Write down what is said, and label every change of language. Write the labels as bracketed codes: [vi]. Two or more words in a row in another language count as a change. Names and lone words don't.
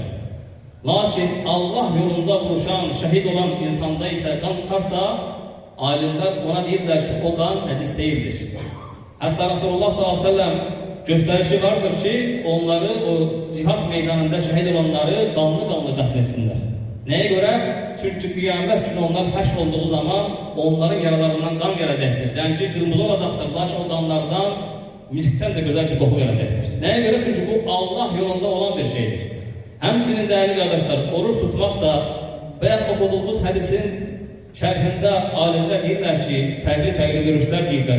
[tr] Lakin Allah yolunda vuruşan, şehit olan insanda ise kan çıkarsa, alimler ona [az] deyirlər ki, [tr] o kan necis değildir. Hatta Resulullah [ar] صلى الله عليه وسلم [tr] gösterişi vardır ki, onları o cihat meydanında şehit olanları kanlı [az] dəfn etsinlər. Nəyə görə? Çünki qiyamət günü onlar həşr olduğu zaman onların yaralarından qan gələcəkdir. Rəngi qırmızı olacaqdır. Lakin o qanlardan miskdən də gözəl bir qoxu gələcəkdir. Nəyə görə? Çünki bu Allah yolunda olan bir şeydir. Həmçinin dəyərli qardaşlar, oruç tutmaq da bayaq oxuduğumuz hədisin şərhində alimlər deyirlər ki, fərqli görüşlər deyirlər.